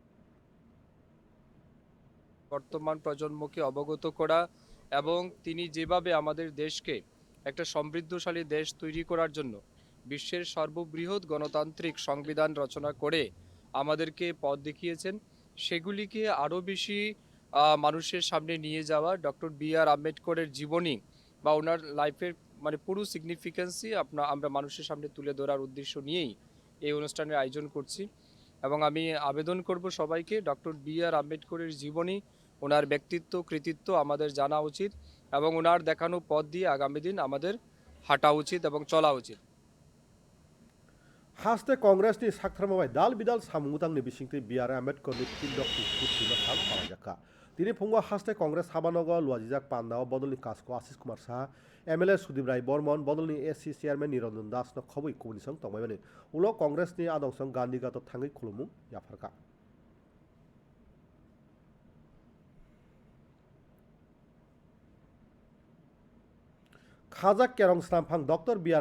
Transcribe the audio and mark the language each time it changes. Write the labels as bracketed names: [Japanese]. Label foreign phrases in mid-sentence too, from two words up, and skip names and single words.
[Bangla] বর্তমান প্রজন্মকে অবগত করা এবং তিনি যেভাবে আমাদের দেশকে একটা সমৃদ্ধশালী দেশ তৈরি করার জন্য বিশ্বের সর্ববৃহৎ গণতান্ত্রিক সংবিধান রচনা করে আমাদেরকে পথ দেখিয়েছেন সেগুলিকে আরও বেশি মানুষের সামনে নিয়ে যাওয়া ডক্টর বি.আর. আম্বেদকরের জীবনী বা ওনার লাইফের মানে পুরো সিগনিফিকেন্সই আমরা মানুষের সামনে তুলে ধরার উদ্দেশ্য নিয়েই এই অনুষ্ঠানের আয়োজন করছি এবং আমি আবেদন করব সবাইকে ডক্টর বি.আর. আম্বেদকরের জীবনী ওনার ব্যক্তিত্ব কৃতিত্ব আমাদের জানা উচিত এবং ওনার দেখানো পথ দিয়ে আগামী দিন আমাদের হাঁটা উচিত এবং চলা উচিত [Kok Borok] हास्ते कांग्रेसनि साखथारमाबाय दाल बिदाल सामुंबुतांनि बिसिंथे बी.आर. आम्बेडकरनि फिल्ड ऑफ चिचुकु थैमा साल पालाजाखा दिनै फुङाव हास्ते कांग्रेस हाबानगर लुवाजिजाक पान्दाव बदलनि कासको आशिष कुमार साहा एमएलए सुदीप राय बर्मन बदलनि एससी चेयरमैन निरंजन दासनो खबै कुबनिसं तंबायमाने उलो कांग्रेसनि आदंसं गान्धीघाट थाङै खुलुमुं याफारका खाजा केरं स्नामफां डॉक्टर बी.आर.